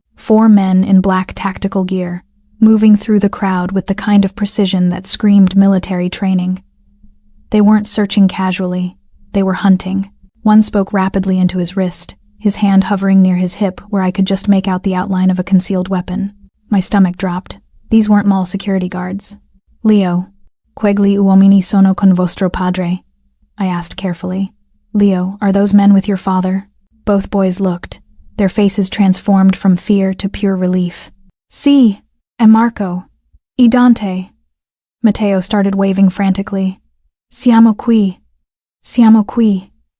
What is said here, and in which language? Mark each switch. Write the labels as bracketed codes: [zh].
[en] 4 men in black tactical gear, moving through the crowd with the kind of precision that screamed military training. They weren't searching casually, they were hunting. One spoke rapidly into his wrist, his hand hovering near his hip where I could just make out the outline of a concealed weapon. My stomach dropped. These weren't mall security guards. [it] "Leo, quegli uomini sono con vostro padre?" [en] I asked carefully. "Leo, are those men with your father?" Both boys looked, their faces transformed from fear to pure relief. [it] "Sì, e Marco. E Dante." [en] Matteo started waving frantically. [it] "Siamo qui. Siamo qui.